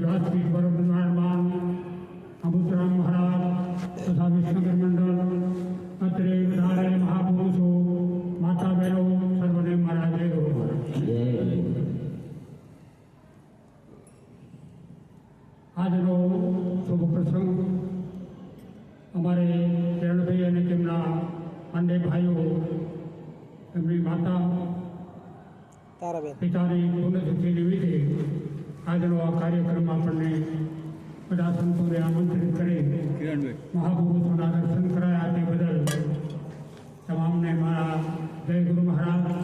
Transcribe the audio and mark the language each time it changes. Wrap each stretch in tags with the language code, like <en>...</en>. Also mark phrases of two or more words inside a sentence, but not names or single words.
<gu>તારાપીઠ વિરાજમાન અબુતરામ મહારાજ તથા વિષ્ણુકર મંડલ અત્રે વધારે મહાપુરુષો માતા બહેનો સર્વને મારા જય ગુરુ મહારાજ। આજનો શુભ પ્રસંગ અમારે કિરણભાઈ અને તેમના અન્ય ભાઈઓ એમની માતા પિતાની પુણ્યતિથિ નિમિત્તે આજનો આ કાર્યક્રમ આપણને બધા સંતોને આમંત્રિત કરી મહાપુરુષોના દર્શન કરાયા તે બદલ તમામને મારા જય ગુરુ મહારાજ।</gu>